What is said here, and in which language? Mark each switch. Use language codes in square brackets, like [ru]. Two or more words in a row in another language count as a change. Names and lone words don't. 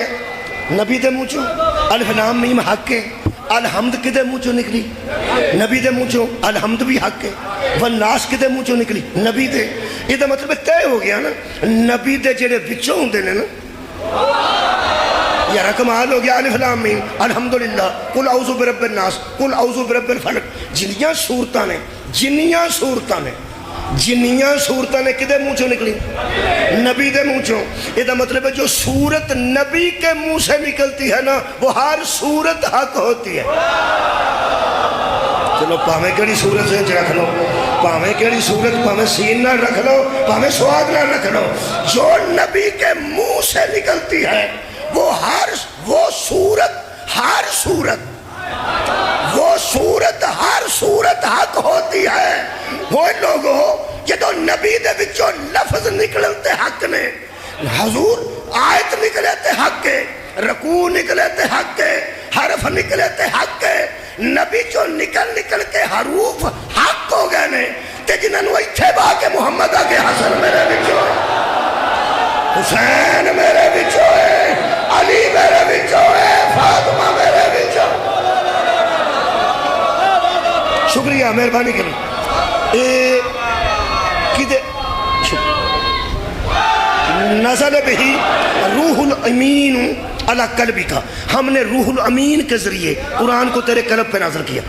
[pa] نبی دے منہ چو [ar] الف لام میم [pa] حق ہے۔ الحمد کدے منہ چو نکلی؟ نبی دے منہ چو الحمد بھی حق ہے۔ والناس کدے منہ چو نکلی؟ نبی دے۔ یہ مطلب طے ہو گیا نا، نبی دے جڑے بچوں ہوندے نے نا، یار کمال ہو گیا۔ [ar] الف لام میم الحمدللہ، قل اعوذ برب الناس، قل اعوذ برب الفلق، [pa] جنیاں صورتاں نے، جنیاں صورتاں نے، جنیاں صورتاں نے کدے منہ چو نکلی؟ نبی دے منہ چو۔ [ur] یہ مطلب ہے جو صورت نبی کے منہ سے نکلتی ہے نا وہ ہر صورت حق ہوتی ہے۔ [pa] چلو پاویں کڑی صورت سے رکھ لو، پاویں کیڑی صورت، پاویں سین نہ رکھ لو، پاویں سواد نہ رکھ لو، [ur] جو نبی کے منہ سے نکلتی ہے وہ ہر صورت حق ہوتی ہے۔ [pa] وہ لوگوں جدو نبی دے وچوں لفظ نکلن تے حق نے، حضور آیت نکلے تے حق ہے، رکوع نکلے تے حق ہے، حرف نکلے تے حق ہے، نبی جو نکل کے حروف حق ہو گئے نے، تے جنہاں نوں ایتھے با کے محمد آ کے حسن میرے وچوں ہے، حسین میرے وچوں ہے، علی میرے وچوں ہے، فاطمہ میرے وچوں۔ [ur] شکریہ، مہربانی کریں۔ [ar] نزل بہی روح الامین علی قلبک، [ur] ہم نے روح الامین کے ذریعے قرآن کو تیرے قلب پہ نازل کیا۔